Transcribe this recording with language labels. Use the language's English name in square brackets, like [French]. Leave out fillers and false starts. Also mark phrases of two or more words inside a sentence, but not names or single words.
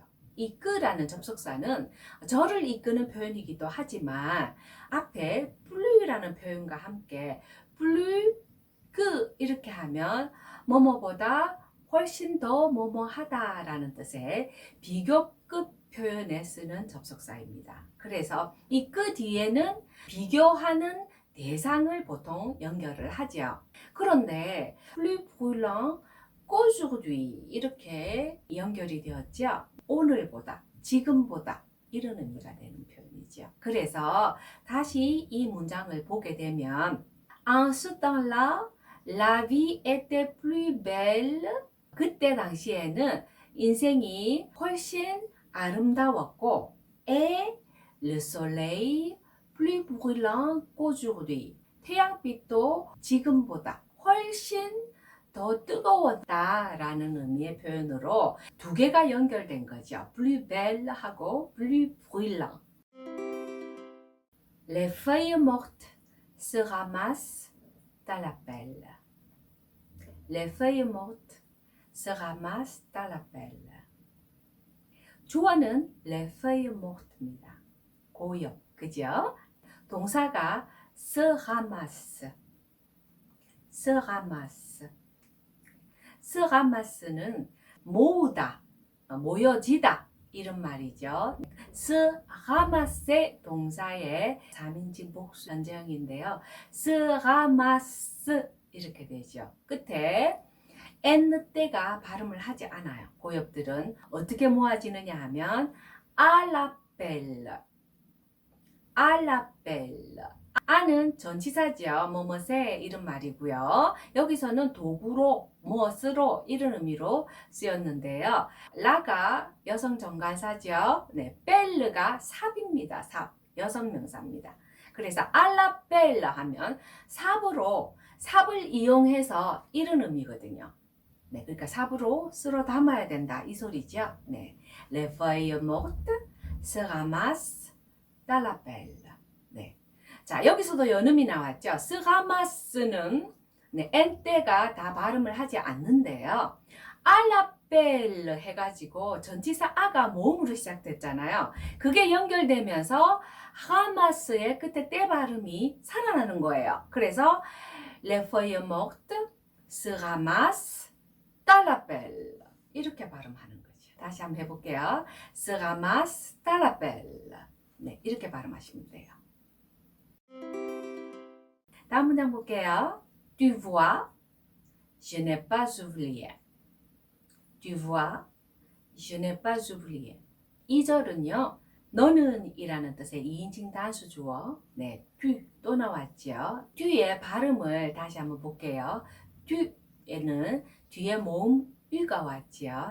[Korean] 이 끄라는 접속사는 저를 이끄는 표현이기도 하지만 앞에 플루라는 표현과 함께 플루 그 이렇게 하면 뭐뭐보다 훨씬 더 뭐뭐하다라는 뜻의 비교급 표현에 쓰는 접속사입니다. 그래서 이 그 뒤에는 비교하는 대상을 보통 연결을 하죠. 그런데 [French] plus brûlant qu'aujourd'hui [Korean] 이렇게 연결이 되었죠. 오늘보다, 지금보다 이런 의미가 되는 표현이죠. 말이죠. 그래서 다시 이 문장을 보게 되면 [French] En ce temps-là, la vie était plus belle. [Korean] 그때 당시에는 인생이 훨씬 아름다웠고 [French] et le soleil plus brûlant qu'aujourd'hui. [Korean] 태양빛도 지금보다 훨씬 더 뜨거웠다라는 의미의 표현으로 두 개가 연결된 거죠. [French] plus belle 하고 plus brûlant. Les feuilles mortes se ramassent dans la pelle. Les feuilles mortes se ramassent dans la pelle. [Korean] 주어는 [French] les feuilles mortes [Korean] 입니다. 고엽, 그죠? 동사가 [French] se ramasse, se ramasse. se ramasse [Korean] 는 모으다, 모여지다 이런 말이죠. [French] se ramasse [Korean] 동사의 3인칭 복수 현재형인데요. [French] se ramasse [Korean] 이렇게 되죠. 끝에 n때가 발음을 하지 않아요. 고엽들은 어떻게 모아지느냐 하면 [French] à la pelle, à la pelle. [Korean] 아는 전치사죠. 뭐뭐세 이런 말이고요. 여기서는 도구로, 무엇으로 이런 의미로 쓰였는데요. 라가 여성 정관사죠. 네, 벨르가 삽입니다. 삽, 여성 명사입니다. 그래서 알라 벨르 하면 삽으로, 삽을 이용해서 이런 의미거든요. 네, 그러니까 삽으로 쓸어 담아야 된다 이 소리죠. 네, [French] Les feuilles mortes se ramassent dans la pelle. [Korean] 네. 자, 여기서도 연음이 나왔죠. [French] se ramasse [Korean] 는 네, n때가 다 발음을 하지 않는데요. [French] à la pelle [Korean] 해가지고 전치사 아가 모음으로 시작됐잖아요. 그게 연결되면서 ramasse의 끝에 때 발음이 살아나는 거예요. [French] 그래서 les feuilles mortes se ramassent dans la pelle. [Korean] 이렇게 발음하는 거죠. 다시 한번 해볼게요. [French] se ramassent dans la pelle. [Korean] 네, 이렇게 발음하시면 돼요. 다음 문장 볼게요. [French] Tu vois, je n'ai pas oublié. Tu vois, je n'ai pas oublié. [Korean] 이 절은요. 너는 이라는 뜻의 2인칭 단수 주어 네, tu 또 나왔죠. tu의 발음을 다시 한번 볼게요. tu에는 뒤에 모음 u가 왔죠.